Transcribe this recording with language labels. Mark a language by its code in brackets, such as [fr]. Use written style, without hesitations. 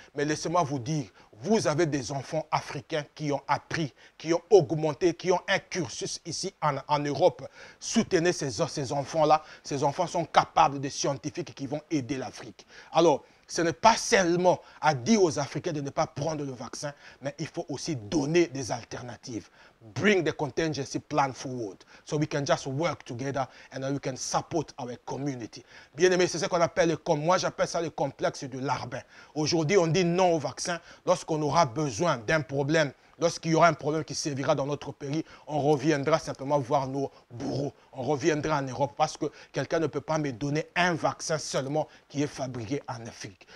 [fr] Mais laissez-moi vous dire, vous avez des enfants africains qui ont appris, qui ont augmenté, qui ont un cursus ici en Europe. Soutenez ces enfants-là. Ces enfants sont capables de scientifiques qui vont aider l'Afrique. Alors, ce n'est pas seulement à dire aux Africains de ne pas prendre le vaccin, mais il faut aussi donner des alternatives. [en] Bring the contingency plan forward so we can just work together and we can support our community. [fr] Bien aimé, c'est ce qu'on appelle, moi j'appelle ça le complexe de Larbin. Aujourd'hui, on dit non au vaccin lorsqu'on aura besoin d'un problème. Lorsqu'il y aura un problème qui sévira dans notre pays, on reviendra simplement voir nos bourreaux. On reviendra en Europe parce que quelqu'un ne peut pas me donner un vaccin seulement qui est fabriqué en Afrique.